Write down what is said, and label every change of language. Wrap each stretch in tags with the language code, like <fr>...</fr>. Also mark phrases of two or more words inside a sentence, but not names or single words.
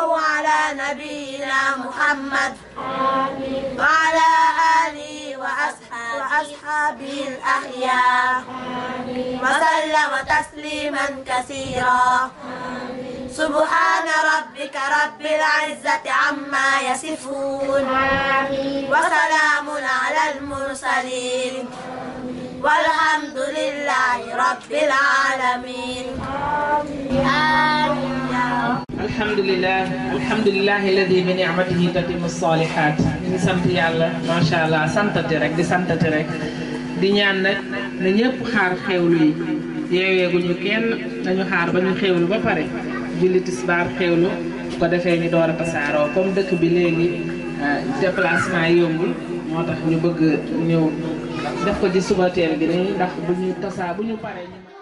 <ar>على نبينا محمد وعلى آله وأصحابه الأخيار وسلم تسليما كثيرا سبحان ربك رب العزة عما يصفون وسلام على المرسلين والحمد لله رب العالمين آمين يا رب. الحمد لله الذي بنعمته تتم الصالحات.</ar> <wo>ñu ngi sant yàlla</wo> <ar>ما شاء الله</ar> <wo>santati rek di santati rek di ñaan nag na ñëpp xaar xewlu yi yeeweeguñu kenn dañu xaar ba ñu xewlu ba pare julli tisbaar xewlu ko defee ñu door a tasaaroo comme dëkk bi léegi déplacement yi yombul moo tax ñu bëgg ñëw def ko ci suba teel gi nii ndax bu ñu tasaa bu ñu paree ñu</wo>